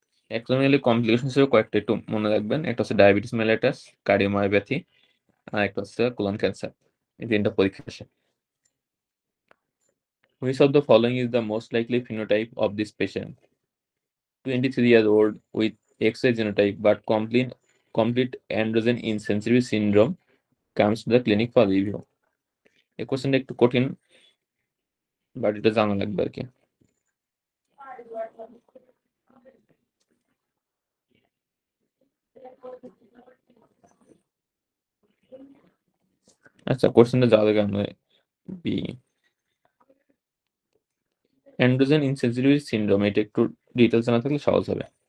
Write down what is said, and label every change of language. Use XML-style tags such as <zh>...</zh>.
<bn>Acromegaly complication হিসেবে কয়েকটা একটু মনে রাখবেন, একটা হচ্ছে ডায়াবেটিস মেলাইটাস, কার্ডিওমায়োপ্যাথি, আর একটা হচ্ছে কোলন ক্যান্সার। এই তিনটা পরীক্ষা আসে।</bn> <en>Which of the following is the most likely phenotype of this patient? 23-year-old with XY genotype but complete androgen insensitivity syndrome comes to the clinic for review.</en> <bn>এই কোশ্চেনটা একটু কঠিন, বাট এটা জানা লাগবে আর কি। আচ্ছা কোশ্চেনটা যাওয়ার আগে আমরা বি অ্যান্ড্রোজেন ইনসেনসিটিভিটি সিনড্রোম, এটা একটু ডিটেলস জানা থাকলে সহজ হবে।</bn>